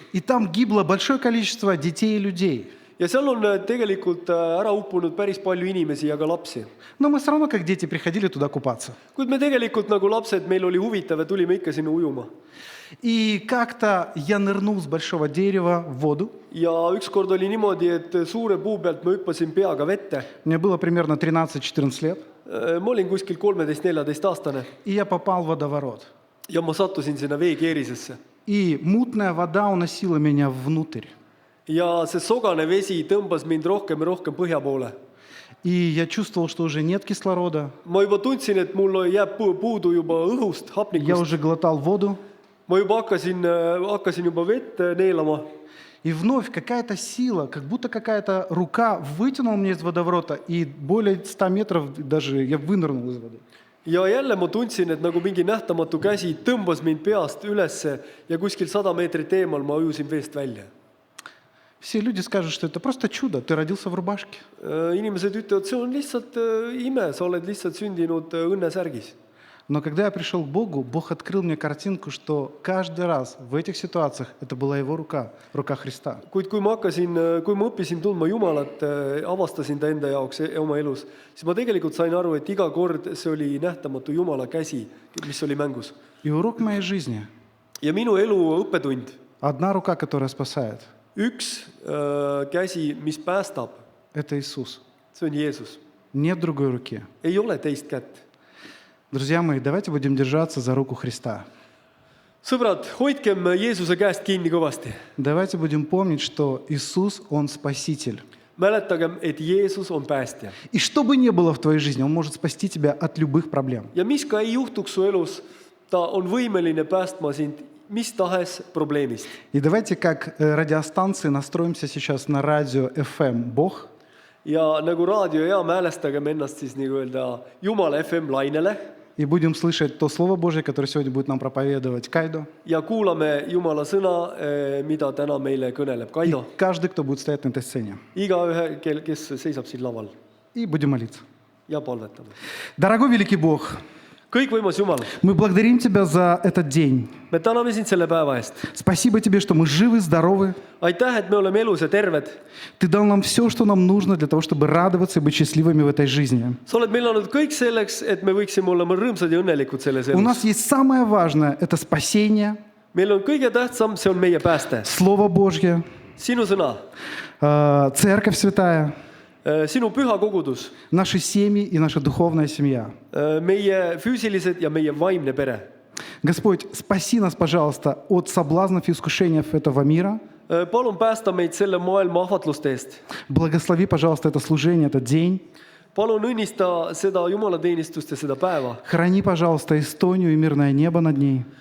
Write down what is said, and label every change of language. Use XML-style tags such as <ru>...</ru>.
<ru>И там гибло большое количество детей и людей.</ru> <et>Ja seal on tegelikult ära uppunud päris palju inimesi ja ka lapsi.</et> <ru>Но мы все равно, как дети, приходили туда купаться.</ru> <et>Kuid me tegelikult nagu lapsed, meil oli huvitav ja tulime ikka sinna ujuma.</et> <ru>И как-то я нырнул с большого дерева в воду.</ru> <et>Ja ükskord oli niimoodi, et suure puu pealt ma hüppasin peaga vette.</et> <ru>Мне было примерно 13-14 лет.</ru> <et>Ma olin kuskil 13-14-aastane</et> <ru>И я попал в водоворот.</ru> <et>ja ma sattusin sinna veekeerisesse.</et> <ru>И мутная вода уносила меня внутрь.</ru> <et>Ja see sogane vesi tõmbas mind rohkem ja rohkem põhja poole.</et> <ru>И я чувствовал, что уже нет кислорода.</ru> <et>Ma juba tundsin, et mul jääb puudu juba õhust,</et> <ru>Я</ru> <et>hapnikust.</et> <ru>уже глотал воду.</ru> <et>Ma juba hakkasin juba vett neelama.</et> <ru>И вновь какая-то сила, как будто какая-то рука вытянула меня из водоворота. И более 100 метров даже я вынырнул из воды.</ru> <et>Ja jälle ma tundsin, et nagu mingi nähtamatu käsi tõmbas mind peast ülesse ja kuskil 100 meetrit eemal ma ujusin veest välja.</et> <ru>Все люди скажут, что это просто чудо, ты родился в рубашке.</ru> <et>Inimesed ütlevad, see on lihtsalt ime, sa oled lihtsalt sündinud õnnesärgis.</et> <ru>Но когда я пришел к Богу, Бог открыл мне картинку, что каждый раз в этих ситуациях это была Его рука, рука Христа.</ru> <et>Kuid kui ma õppisin tundma Jumalat, avastasin ta enda jaoks oma elus, siis ma tegelikult sain aru, et iga kord see oli nähtamatu Jumala käsi, mis oli mängus.</et> <ru>И урок моей жизни.</ru> <et>Ja minu elu õppetund,</et> <ru>Одна рука, которая спасает,</ru> <et>üks käsi, mis päästab,</et> <ru>это Иисус.</ru> <et>see on Jeesus.</et> <ru>Нет другой руки.</ru> <et>Ei ole teist kätt.</et> <ru>Друзья мои, давайте будем держаться за руку Христа.</ru> <et>Sõbrad, hoidkem Jeesuse käest kinni kõvasti.</et> <ru>Давайте будем помнить, что Иисус, Он Спаситель.</ru> <et>Mäletagem, et Jeesus on päästja.</et> <ru>И что бы ни было в твоей жизни, Он может спасти тебя от любых проблем.</ru> <et>Ja mis ka ei juhtuks su elus, ta on võimeline päästma sind mis tahes probleemist.</et> <ru>И давайте как радиостанции настроимся сейчас на радио FM Бог.</ru> <et>Ja nagu raadiojaam häälestagem ennast siis nagu öelda Jumala FM lainele</et> <ru>И будем слышать то Слово Божье, которое сегодня будет нам проповедовать Кайдо.</ru> <et>ja kuulame Jumala sõna, mida täna meile kõneleb</et> <ru>И</ru> <et>Kaido.</et> <ru>каждый, кто будет стоять на этой сцене.</ru> <et>Igaühe, kes seisab siin laval</et> <ru>И будем молиться.</ru> <et>ja palvetame.</et> <ru>Дорогой великий Бог,</ru> <et>Kõikvõimas Jumal,</et> <ru>мы благодарим Тебя за этот день.</ru> <et>me täname sind selle päeva eest.</et> <ru>Спасибо Тебе, что мы живы, здоровы.</ru> <et>Aitäh, et me oleme elus ja terved.</et> <ru>Ты дал нам все, что нам нужно для того, чтобы радоваться и быть счастливыми в этой жизни.</ru> <et>Sa oled meile andnud kõik selleks, et me võiksime olla rõõmsad ja õnnelikud selles</et> <ru>У</ru> <et>elus.</et> <ru>нас есть самое важное – это спасение,</ru> <et>Meil on kõige tähtsam, see on meie pääste.</et> <ru>Слово Божье,</ru> <et>Sinu sõna,</et> <ru>Церковь Святая,</ru> <et>sinu püha kogudus,</et> <ru>наши семьи и наша духовная семья.</ru> <et>meie füüsilised ja meie vaimne pere.</et> <ru>Господь, спаси нас, пожалуйста, от соблазнов и искушений этого мира.</ru> <et>Palun päästa meid selle maailma ahvatluste eest.</et> <ru>Благослови, пожалуйста, это служение, этот день.</ru> <et>Palun õnnista seda jumalateenistust ja seda päeva.</et> <ru>Храни, пожалуйста, Эстонию и мирное небо над ней.</ru>